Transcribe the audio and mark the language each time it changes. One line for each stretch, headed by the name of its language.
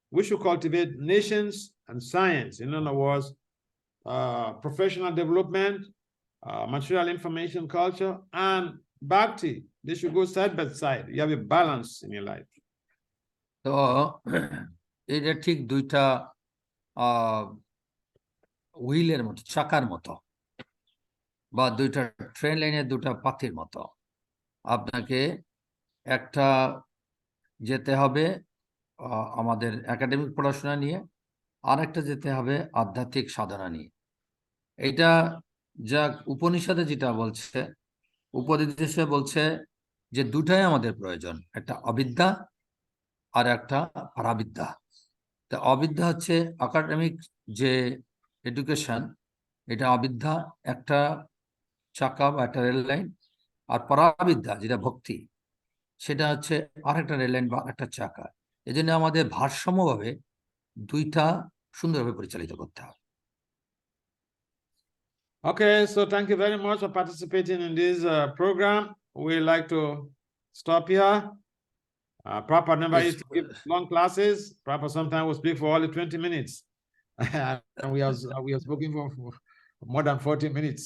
English: we should cultivate nations and science. In other words, professional development, material information culture, and bhakti. They should go side by side. You have a balance in your life.
Bangla: তো এটা ঠিক দুইটা হুইলের মতো, চাকার মতো, বা দুইটা ট্রেন লাইনের দুটা পাতির মতো। আপনাকে একটা যেতে হবে আমাদের একাডেমিক পড়াশোনা নিয়ে, আর একটা যেতে হবে আধ্যাত্মিক সাধনা নিয়ে। এটা যা উপনিষদে যেটা বলছে, উপনিষদে বলছে যে দুটাই আমাদের প্রয়োজন, একটা অবিদ্যা আর একটা পরাবিদ্যা। তা অবিদ্যা হচ্ছে একাডেমিক যে এডুকেশন, এটা অবিদ্যা, একটা চাকা বা একটা রেল লাইন, আর পরাবিদ্যা যেটা ভক্তি, সেটা হচ্ছে আরেকটা রেল লাইন বা একটা চাকা। এই জন্য আমাদের ভারসাম্যভাবে দুইটা সুন্দরভাবে পরিচালিত করতে হবে।
English: Okay, so thank you very much for participating in this program. We like to stop here. Prabhupada never used to give long classes. Prabhupada sometimes will speak for only 20 minutes. And we are speaking for more than 40 minutes.